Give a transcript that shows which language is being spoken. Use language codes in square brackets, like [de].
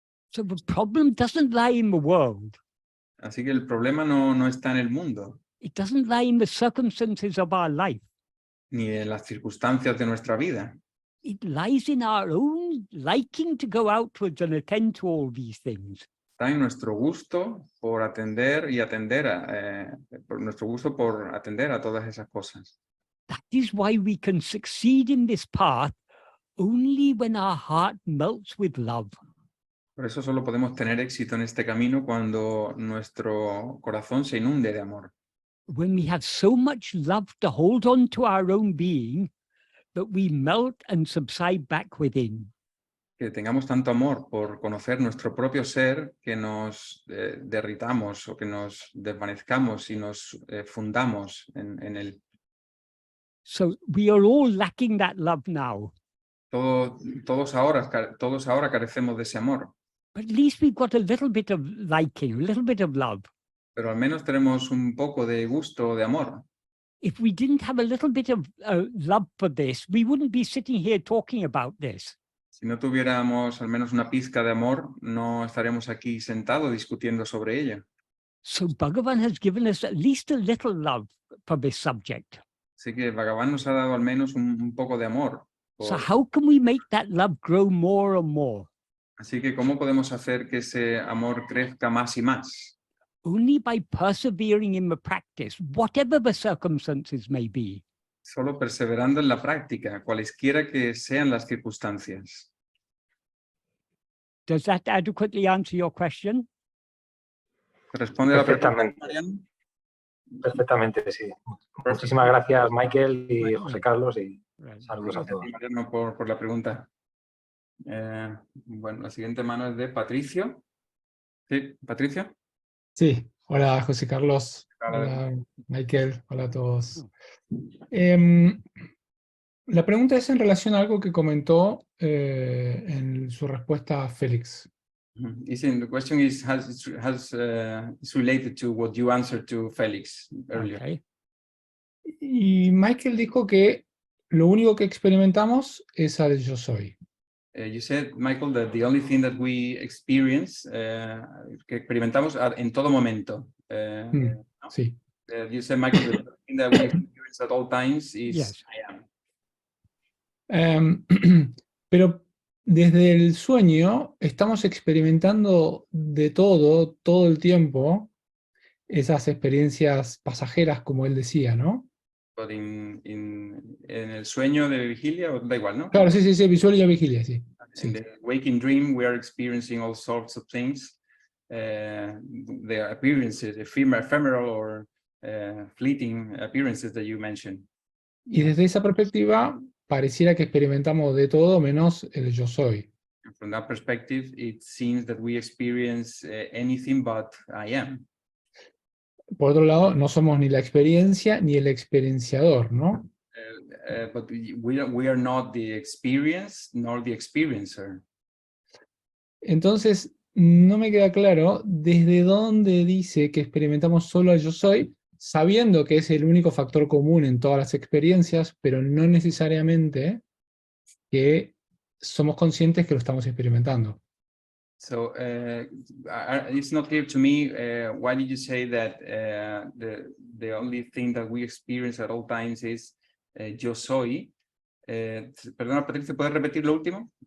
[en] So the problem doesn't lie in the world. [es] Así que el problema no está en el mundo, [en] It doesn't lie in the circumstances of our life. [es] ni en las circunstancias de nuestra vida. [en] It lies in our own liking to go outwards and attend to all these things. [es] Está en nuestro gusto por atender y por nuestro gusto por atender a todas esas cosas. [en] That is why we can succeed in this path only when our heart melts with love. [es] Por eso solo podemos tener éxito en este camino cuando nuestro corazón se inunde de amor. [en] when we have so much love to hold on to our own being that we melt and subside back within. [es] Que tengamos tanto amor por conocer nuestro propio ser que nos derritamos o que nos desvanezcamos y nos fundamos en él. [en] So we are all lacking that love now. [es] Todos ahora carecemos de ese amor, [en] But at least we've got a little bit of liking, a little bit of love. [es] pero al menos tenemos un poco de gusto, de amor. [en] If we didn't have a little bit of love for this, we wouldn't be sitting here talking about this. [es] Si no tuviéramos al menos una pizca de amor, no estaríamos aquí sentados discutiendo sobre ella. [en] So Bhagavan has given us at least a little love for this subject. [es] Así que Bhagavan nos ha dado al menos un poco de amor. [en] So how can we make that love grow more and more? [es] Así que ¿cómo podemos hacer que ese amor crezca más y más? [en] Only by persevering in the practice, whatever the circumstances may be. [es] Solo perseverando en la práctica, cualesquiera que sean las circunstancias. [en] Does that adequately answer your question? [es] ¿Responde a la pregunta, Perfectamente. Marian? Perfectamente, sí. Muchísimas gracias, Michael y José Carlos, y saludos a todos. Gracias, Mariano, por la pregunta. Bueno, la siguiente mano es de Patricio. Sí, Patricio. Sí, hola José Carlos, Hola. hola Michael, hola a todos. La pregunta es en relación a algo que comentó en su respuesta a Félix. [en] The question is is related to what you answered to Felix earlier. Okay. [es] Y Michael dijo que lo único que experimentamos es al yo soy. [en] You said, Michael, that the only thing that we experience, [es] que experimentamos en todo momento. ¿No? Sí. [en] You said, Michael, that the thing that we experience at all times is Yes. I am. [es] Pero desde el sueño estamos experimentando de todo el tiempo, esas experiencias pasajeras, como él decía, ¿no? But en el sueño de vigilia, da igual, ¿no? Claro, sí, visual y la vigilia, sí. [en] In the waking dream, we are experiencing all sorts of things. The appearances, ephemeral or fleeting appearances that you mentioned. [es] Y desde esa perspectiva, pareciera que experimentamos de todo menos el yo soy. [en] And from that perspective, it seems that we experience anything but I am. [es] Por otro lado, no somos ni la experiencia ni el experienciador, ¿no? [en] But we are not the experience nor the experiencer. [es] Entonces, no me queda claro desde dónde dice que experimentamos solo el yo soy, sabiendo que es el único factor común en todas las experiencias, pero no necesariamente que somos conscientes que lo estamos experimentando. [en] So it's not clear to me why did you say that the only thing that we experience at all times is yo soy. [es] Perdona, Patricia, ¿puedes repetir lo último?